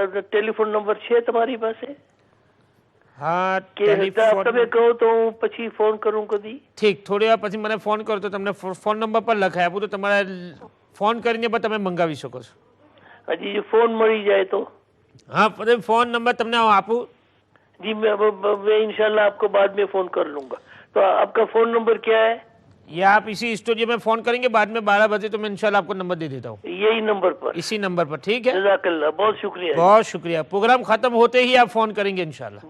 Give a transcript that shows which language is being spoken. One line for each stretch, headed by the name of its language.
Urdu: ٹیلی phone number ہے تمہاری پاس ہے ہاں، کہ ٹیلی فون،
Gujarati: તમે કહો તો હું પછી ફોન કરું કદી? ઠીક, થોડી વાર પછી મને ફોન કરો તો તમને ફોન નંબર પર લખાઈ આપું તો તમારે ફોન કરીને પણ તમે મંગાવી શકો છો। હજી જો ફોન મળી જાય તો? હા, પછી ફોન નંબર તમને હું આપું।
Urdu: جی میں انشاءاللہ آپ کو بعد میں فون کر لوں گا۔ تو آپ کا فون نمبر کیا ہے؟ یا آپ اسی اسٹوڈیو میں فون کریں گے بعد میں 12 بجے تو میں انشاءاللہ آپ کو نمبر دے دیتا ہوں یہی نمبر پر؟ اسی نمبر پر، ٹھیک ہے؟ جزاک اللہ، بہت شکریہ۔ بہت شکریہ۔ پروگرام ختم ہوتے ہی آپ فون کریں گے انشاءاللہ۔